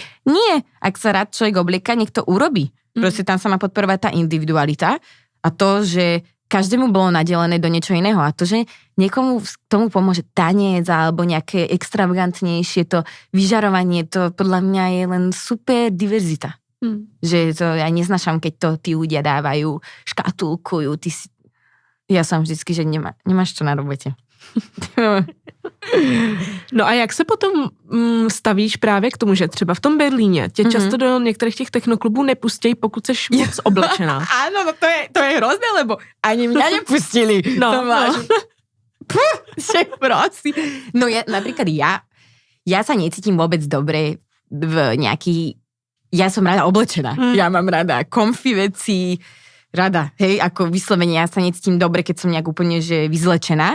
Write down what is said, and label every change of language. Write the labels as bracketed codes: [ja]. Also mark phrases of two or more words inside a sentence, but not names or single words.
[sk] Nie, ak sa rád človek oblieka, nech to urobí. Proste tam sa má podporovať tá individualita a to, že každému bolo nadelené do niečo iného a to, že niekomu tomu pomôže tanec alebo nejaké extravagantnejšie to vyžarovanie, to podľa mňa je len super diverzita. Že to ja neznášam, keď to tí ľudia dávajú, škatulkujú, ja som vždycky, že nemáš čo na robote. [cs] No a jak se potom stavíš právě k tomu, že třeba v tom Berlíně tě často do některých těch technoklubů nepustějí, pokud seš moc oblečená. [sk] Áno, no to je hrozné, lebo ani mňa nepustili. No. No napríklad ja sa necítim vôbec dobre v nejakých, ja som rada oblečená. Ja mám rada comfy veci, rada, hej, ako vyslovene, ja sa necítim dobre, keď som nejak úplne, že vyzlečená.